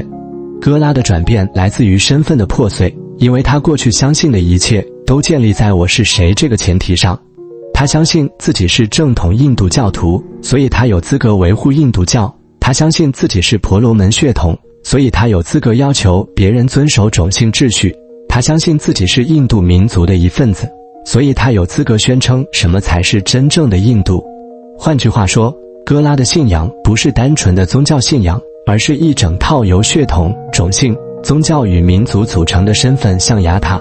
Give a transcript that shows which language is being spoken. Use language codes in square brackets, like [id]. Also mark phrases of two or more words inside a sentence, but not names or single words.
[zh] 哥拉的轉變來自於身份的破碎，因為他過去相信的一切都建立在我是誰這個前提上。他相信自己是正統印度教徒，所以他有資格維護印度教。他相信自己是婆羅門血統，所以他有資格要求別人遵守種姓秩序。他相信自己是印度民族的一份子，所以他有資格宣稱什麼才是真正的印度。換句話說，哥拉的信仰不是單純的宗教信仰，而是一整套由血統、種姓、宗教與民族組成的身份象牙塔。